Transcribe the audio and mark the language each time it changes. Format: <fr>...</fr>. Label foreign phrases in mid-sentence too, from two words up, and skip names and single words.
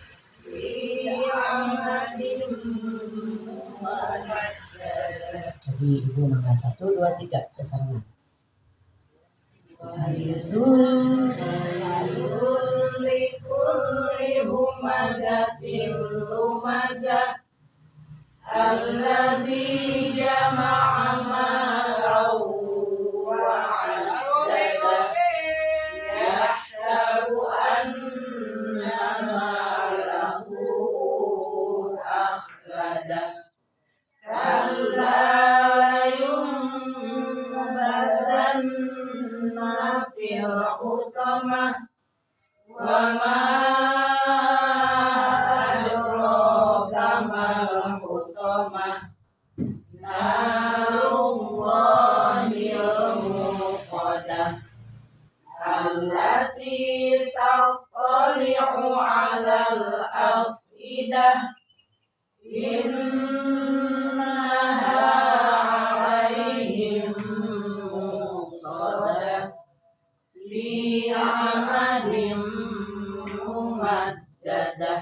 <ar>في عمد</ar> <su>Jadi ibu mangga 1, 2, 3 sesarengan.</su> <ar>ويل لكل همزة لمزة الذي جمع مالا وعدده يحسب أن ماله أخلده كلا لينبذن في الحطمة وما أدراك ما الحطمة نار الله الموقدة التي تطلع على الأفئدة إنها عليهم مؤصدة في عمد ممددة.</ar>